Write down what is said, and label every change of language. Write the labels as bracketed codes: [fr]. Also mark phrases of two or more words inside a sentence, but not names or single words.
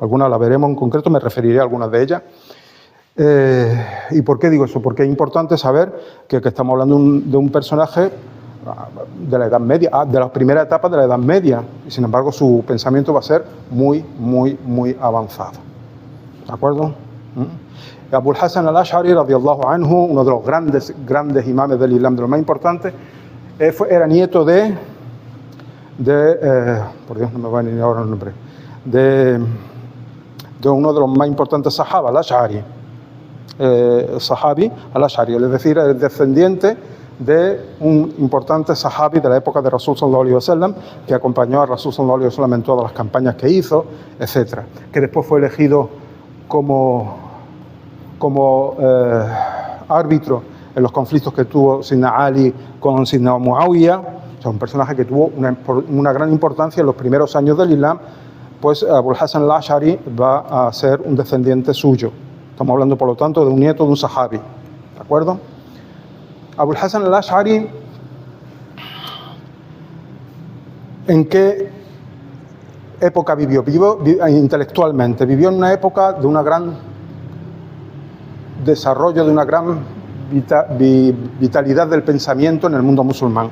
[es] Algunas las veremos en concreto, me referiré a algunas de ellas. ¿Y por qué digo eso? Porque es importante saber que estamos hablando de un personaje de la Edad Media, de las primeras etapas de la Edad Media, y sin embargo su pensamiento va a ser muy, muy, muy avanzado. ¿De acuerdo? Abul Hasan al-Ash'ari [ar] رضي الله عنه, [es] uno de los grandes imames del Islam, de los más importantes, era nieto por Dios, no me va a venir ahora el nombre, de uno de los más importantes sahaba, al-Ash'ari, sahabi al-Ash'ari, es decir, el descendiente de un importante sahabi de la época de [ar] رسول صلى الله عليه وسلم, [es] que acompañó a [ar] رسول صلى الله عليه وسلم [es] en todas las campañas que hizo, etc. Que después fue elegido como árbitro en los conflictos que tuvo Sidna Ali con Sidna Muawiyah. O sea, un personaje que tuvo una gran importancia en los primeros años del Islam. Pues Abul Hasan al-Ash'ari va a ser un descendiente suyo. Estamos hablando, por lo tanto, de un nieto de un sahabi. ¿De acuerdo? Abul Hasan al-Ash'ari, ¿en qué época vivió? Vivió intelectualmente. Vivió en una época de un gran desarrollo, de una gran vitalidad del pensamiento en el mundo musulmán.